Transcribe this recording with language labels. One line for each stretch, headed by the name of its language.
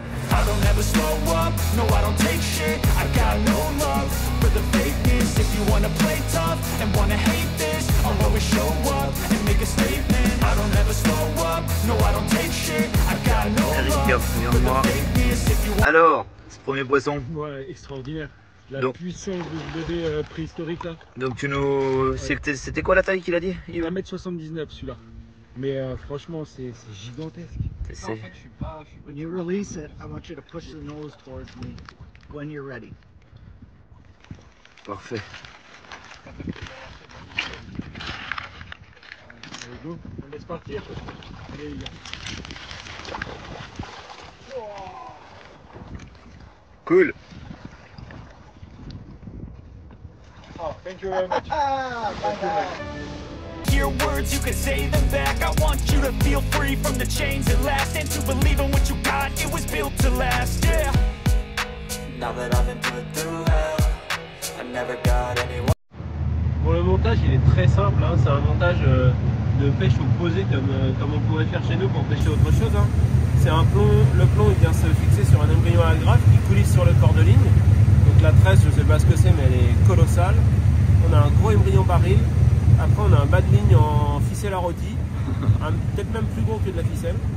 English: I don't ever slow up, no I don't take shit. I got no love for the fakeness. If you wanna play tough and wanna hate this, I'll always show up and make a statement. I don't ever slow up, no I don't take shit. I got no love for the fakeness. If you wanna
French: Alors, ce premier poisson. Ouais, extraordinaire. La Donc- puissance de ce bébé préhistorique là. Donc tu nous... C'était quoi la taille qu'il a dit? 1m79 celui-là. Mais franchement, c'est gigantesque. C'est...
English: When you release it, I want you to push the nose towards me when you're ready.
French: Parfait. Allez, go. On laisse partir. Allez, les gars.
English: Cool. Oh, thank you very much. Your words, you can say them back. I want you to feel free from the chains that last, and to believe in what you got, it was built to last, yeah. Now that I've been put through hell, I never got anyone.
French: Bon, le montage il est très simple, hein. C'est un montage de pêche au posé comme on pourrait faire chez nous pour pêcher autre chose. Hein. C'est un plomb, le plomb il vient se fixer sur un embryon à agrafe qui coulisse sur le corps de ligne. Donc la tresse, je sais pas ce que c'est, mais elle est colossale. On a un gros embryon baril. Après on a un bas de ligne en ficelle à rôti, peut-être même plus gros que de la ficelle.